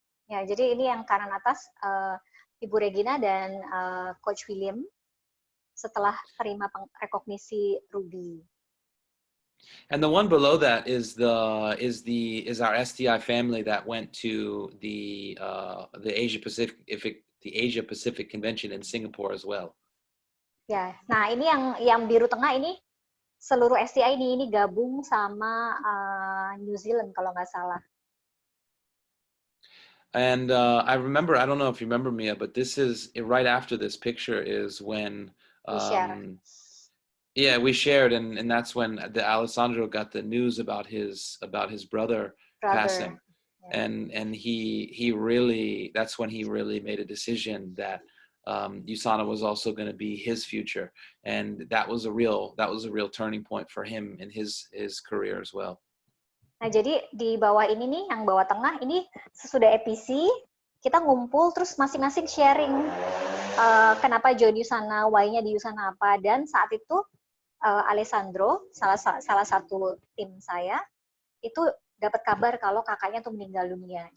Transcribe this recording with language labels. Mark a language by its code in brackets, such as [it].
[id] Ya, jadi ini yang kanan atas Ibu Regina dan Coach William setelah terima rekognisi Ruby. [en] And the one below that is our STI family that went to the Asia Pacific Convention in Singapore as well. [id] Ya, nah ini yang biru tengah ini seluruh STI ini gabung sama New Zealand kalau nggak salah. [en] And I remember, I don't know if you remember, Mia, but this is right after this picture is when, [id] Di share. [en] yeah, we shared, and that's when the Alessandro got the news about his brother passing, Brother. Yeah. and he really, that's when he really made a decision that Usana was also going to be his future, and that was a real turning point for him in his career as well. [id] Nah, jadi di bawah ini nih, yang bawah tengah, ini sesudah EPC, kita ngumpul, terus masing-masing sharing kenapa join Usana, why-nya di Usana apa, dan saat itu Alessandro, salah satu tim saya, itu dapat kabar kalau kakaknya tuh meninggal dunia.